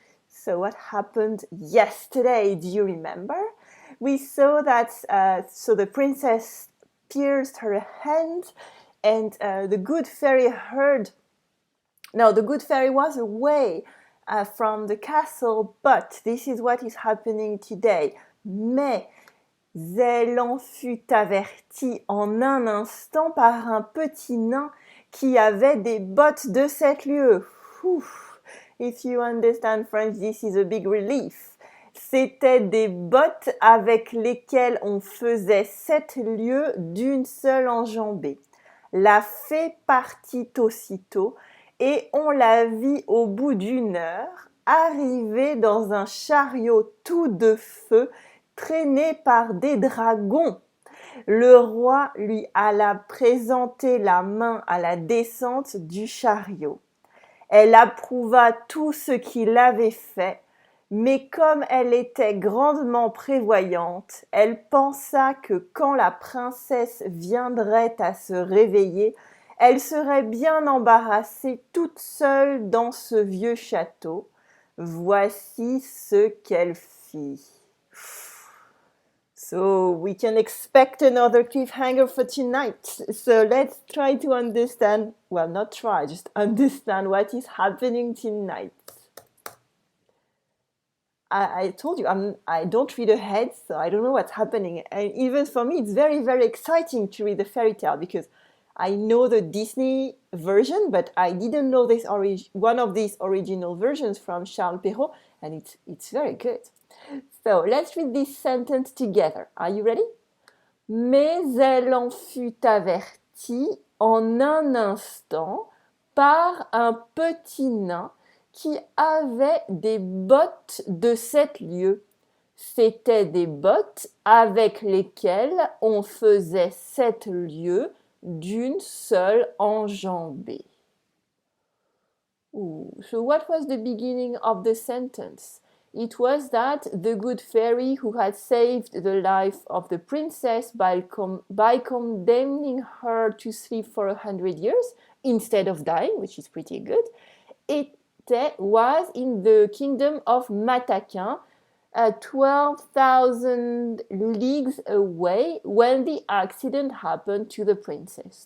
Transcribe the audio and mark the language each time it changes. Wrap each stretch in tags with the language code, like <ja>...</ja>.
<en>So what happened yesterday? Do you remember? We saw that, so the princess pierced her hand, and the good fairy heard. Now, the good fairy was away from the castle, but this is what is happening today.</en> <fr>Mais elle en fut avertie en un instant par un petit nain qui avait des bottes de 7 lieues.</fr> <en>If you understand French, this is a big relief.</en> <fr>C'étaient des bottes avec lesquelles on faisait 7 lieues d'une seule enjambée. La fée partit aussitôt et on la vit au bout d'1 heure arriver dans un chariot tout de feu traîné par des dragons. Le roi lui alla présenter la main à la descente du chariot. Elle approuva tout ce qu'il avait fait, mais comme elle était grandement prévoyante, elle pensa que quand la princesse viendrait à se réveiller, elle serait bien embarrassée toute seule dans ce vieux château. Voici ce qu'elle fit.</fr> <en>So we can expect another cliffhanger for tonight. So let's try to understand, well, not try, just understand what is happening tonight. I told you, I don't read ahead, so I don't know what's happening. And even for me, it's very, very exciting to read the fairy tale because I know the Disney version, but I didn't know this one of these original versions from Charles Perrault, and it's very good. So let's read this sentence together. Are you ready?</en> <fr>Mais elle en fut avertie en un instant par un petit nain qui avait des bottes de 7 lieues. C'étaient des bottes avec lesquelles on faisait 7 lieues d'une seule enjambée. Ooh.</fr> <en>So what was the beginning of the sentence? It was that the good fairy who had saved the life of the princess by condemning her to sleep for 100 years instead of dying, which is pretty good, it was in the kingdom of Mataquin, 12,000 leagues away when the accident happened to the princess.</en>